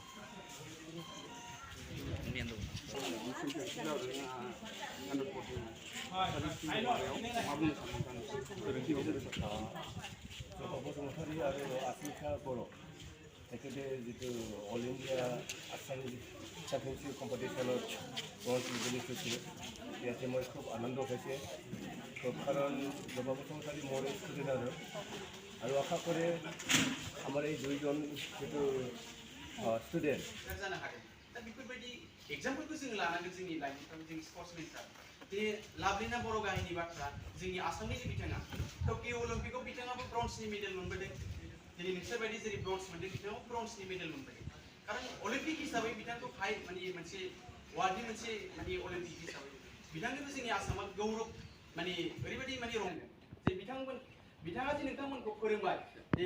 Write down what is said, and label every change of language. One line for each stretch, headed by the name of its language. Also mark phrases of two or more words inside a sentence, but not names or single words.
Bodo: बसुमतारी आरो आसमिका बर' एखेदे जितु अल इण्डिया आसामनि चेम्पियनशिप
Assamese: কম্পিটিশ্যনত ব্ৰঞ্জ মেডেলিষ্ট হৈছিল ইয়াতে মই খুব আনন্দ পাইছে কাৰণ জবা বসুমতাৰী মোৰ ষ্টুডেণ্ট আৰু আশা কৰে আমাৰ এই দুইজন যিটো ষ্টুডেণ্ট
Bodo: जानो हागोन दा बेफोरबायदि एग्जामपोलखौ जों लानांगोन जोंनि लाइमोनफ्रा जोंनि स्पर्ट्समेनफ्रा बे लाभलिना बर' गाहायनि बाथ्रा जोंनि आसामनि बिथाङा टकिअ अलिम्पिकआव बिथाङाबो ब्रन्जनि मेडेल मोनबोदों दिनै नोंसोर बायदि जेरै ब्रन्ज मोनदों बिथाङाबो ब्रन्जनि मेडेल मोनबोदों खारन अलिम्पिक हिसाबै बिथांखौ हाई माने मोनसे वार्ल्डनि मोनसे माने अलिम्पिक हिसाबै बिथांनोबो जोंनि आसामा गौरब माने ओरैबायदि माने रंजायो जे बिथाङा जे नोंथांमोनखौ फोरोंबाय जे